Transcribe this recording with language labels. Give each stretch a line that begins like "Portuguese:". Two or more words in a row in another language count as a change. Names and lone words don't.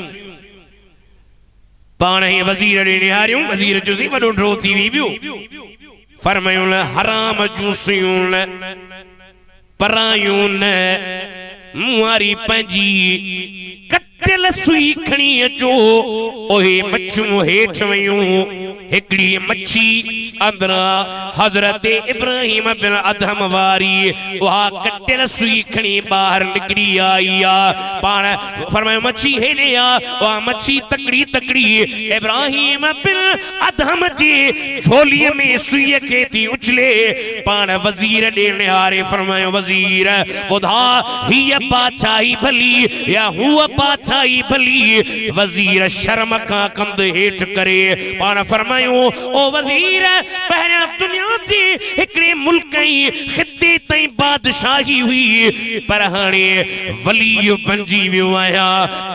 Sindhi: पाण ही वजीर ॾे निहारियूं, वजीर जो सी वॾो ड्रो थी वियो, फरमायूं न हराम जूं सुयूं न परायूं न, मुआरी पंहिंजी कटियल सुई खणी अचो। ओहे मच्छियूं हेठि वयूं, हिकड़ी मच्छी अंदरा हजरत इब्राहिम बिन अदहम वारी वहा कटियल सुई खणी बाहर निकली आई आ। पाण फरमायो मच्छी हेॾे आ, वहा मच्छी तकड़ी तकड़ी इब्राहिम बिन अदहम जी झोलीअ में सुई के थी उछले। पाण वजीर ॾे निहारे फरमायो वजीर ॿुधा हीअ बादशाही भली या हूअ बादशाही भली। वजीर शर्म खां कंद हेठि करे पाण फरमायो ओ वजीर पहिरियां दुनिया जी हिकड़े मुल्क ई खिते ताईं बादशाही हुई, पर हाणे वली बणजी वियो आहियां।